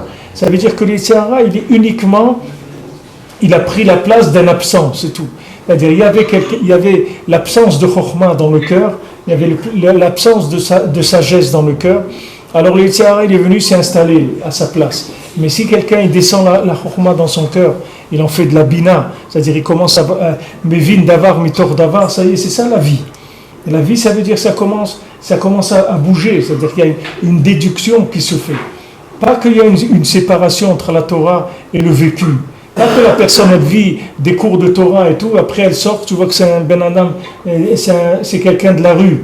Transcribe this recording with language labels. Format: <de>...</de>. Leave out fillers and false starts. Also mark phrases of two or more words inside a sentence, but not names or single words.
<fr>Ça veut dire que le</fr> <he>יצר הרע,</he> <fr>il a pris la place d'un absent, c'est tout. C'est-à-dire il y avait l'absence de Chokhmah dans le cœur, il y avait l'absence de sagesse dans le cœur. Alors le</fr> <he>יצר הרע,</he> <fr>il est venu s'installer à sa place. Mais si quelqu'un il descend la Chokhmah dans son cœur, il en fait de la bina, c'est-à-dire il commence à</fr> <he>מבין דבר מתוך דבר,</he> <fr>ça y est, c'est ça la vie. Et la vie, ça veut dire ça commence à bouger, c'est-à-dire qu'il y a une déduction qui se fait. Pas qu'il y a une séparation entre la Torah et le vécu. Pas que la personne elle vit des cours de Torah et tout, après elle sort, tu vois que c'est un</fr> <he>בן אדם,</he> <fr>c'est quelqu'un de la rue.</fr>